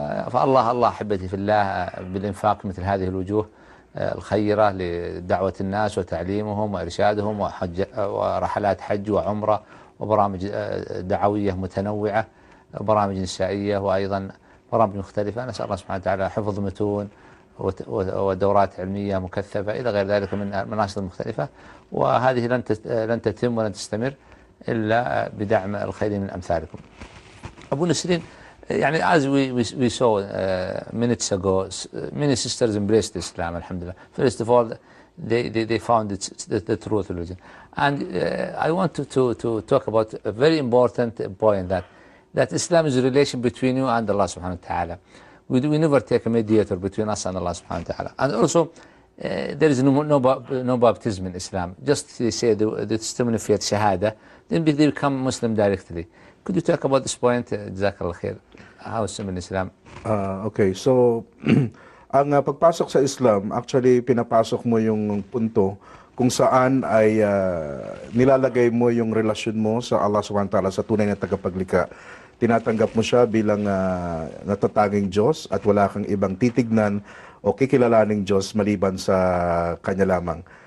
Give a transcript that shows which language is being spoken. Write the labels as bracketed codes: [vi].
[ar] فالله الله أحبتي في الله بالإنفاق مثل هذه الوجوه الخيرة لدعوة الناس وتعليمهم وإرشادهم وحج ورحلات حج وعمرة وبرامج دعوية متنوعة وبرامج نسائية وأيضا برامج مختلفة. نسأل الله سبحانه وتعالى حفظ متون ودورات علمية مكثفة إلى غير ذلك من مناشط مختلفة، وهذه لن تتم ولن تستمر إلا بدعم الخير من أمثالكم. [en] أبو نسرين، يعني as we saw minutes ago, many sisters embraced Islam, alhamdulillah. First of all, they found the truth religion. And I want to talk about a very important point, that Islam is a relation between you and Allah subhanahu wa ta'ala. We never take a mediator between us and Allah subhanahu wa ta'ala. And also, there is no baptism in Islam. Just they say the testimony of shahada, then they become Muslim directly. Could you talk about this point, Jazakallah khair? How is in Islam? [tl] Okay, so ang pagpasok sa Islam, actually pinapasok mo yung punto kung saan ay nilalagay mo yung relasyon mo sa Allah subhanahu wa ta'ala, sa tunay na tagapaglikha. Tinatanggap mo siya bilang natatanging Diyos at wala kang ibang titignan o kikilalaning Diyos maliban sa Kanya lamang.